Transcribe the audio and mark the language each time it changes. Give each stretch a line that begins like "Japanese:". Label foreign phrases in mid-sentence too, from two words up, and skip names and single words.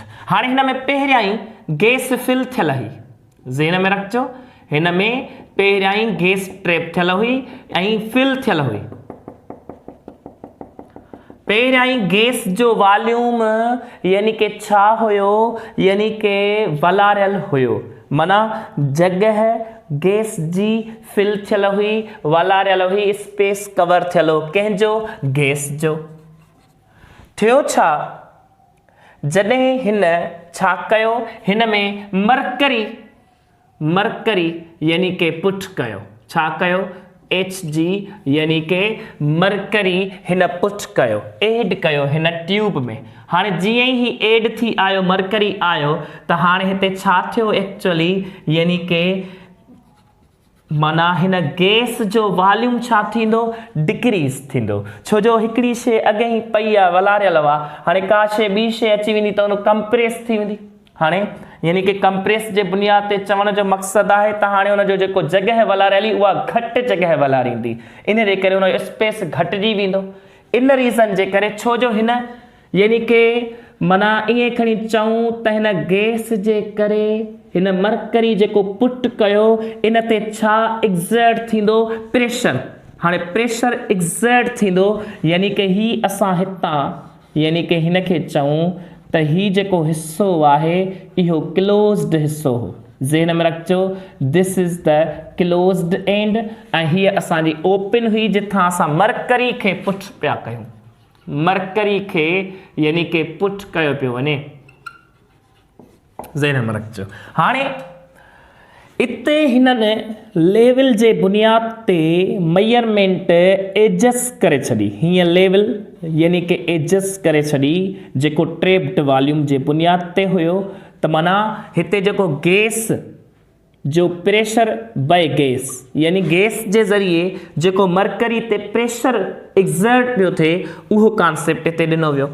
Sindhi: हाणे हिन में पहिरियां ई
English: gas fill
Sindhi: थियल हुई, ज़हन में रखिजो, हिन में पहिरियां ई
English: gas trap
Sindhi: थियल हुई ऐं फिल थियल हुई। पहिरियां ई गैस जो वॉल्यूम यानी कि छा हुयो, यानी कि वलारियल हुयो, माना जगह गैस जी फिल थियल हुई, वलारियल हुई,
English: space cover
Sindhi: थियल हो, कंहिंजो, गैस जो। थियो छा, जॾहिं हिन छा कयो, हिन में मरकरी यानी कि पुट कयो, छा कयो, Hg यानी कि मरकरी हिन पुट कयो, एड कयो हिन ट्यूब में। हाणे जीअं ई एड थी आयो, मरकरी आयो, त हाणे हिते छा थियो एक्चुअली, यानी कि माना हिन गैस जो वॉल्यूम छा थींदो, डिक्रीज़ थींदो। छो जो हिकिड़ी शइ अॻे ई पई आहे, वलारियल आहे, हाणे का शइ ॿी शइ अची वेंदी त उन कंप्रेस थी वेंदी। हाणे यानी कि कंप्रेस जे बुनियाद ते चवण जो मक़सदु आहे त हाणे हुनजो जेको जॻह वलारियली उहा घटि जॻह वलारींदी, इन जे करे हुनजो स्पेस घटिजी वेंदो। इन रीज़न जे करे, छो जो हिन यानी कि माना ईअं खणी चऊं त हिन गैस जे करे हिन मरकरी जेको पुट कयो, इन ते छा एग्ज़र्ट थींदो, प्रेशर। हाणे
English: pressure exert
Sindhi: थींदो यानी कि ही असां हितां यानी कि हिन खे चऊं त ही जेको हिस्सो आहे इहो क्लोज़्ड हिस्सो हो, ज़हन में रखिजो,
English: This is the closed end,
Sindhi: ऐं हीअ असांजी ओपन हुई जिथां असां मरकरी खे पुट पिया कयूं, मरकरी खे यानी कि पुट कयो पियो वञे, ज़हन में रखिजो। हाणे इते हिननि लेवल जे बुनियाद ते
English: measurement adjust
Sindhi: करे छॾी। हीअं लेवल यानी कि एडजस्ट करे छॾी जेको
English: trapped volume
Sindhi: जे बुनियाद ते हुयो। त माना हिते जेको गैस जो
English: pressure by gas
Sindhi: यानी गैस जे ज़रिए जेको मरकरी ते
English: pressure exert
Sindhi: पियो थिए उहो कॉन्सेप्ट हिते ॾिनो वियो।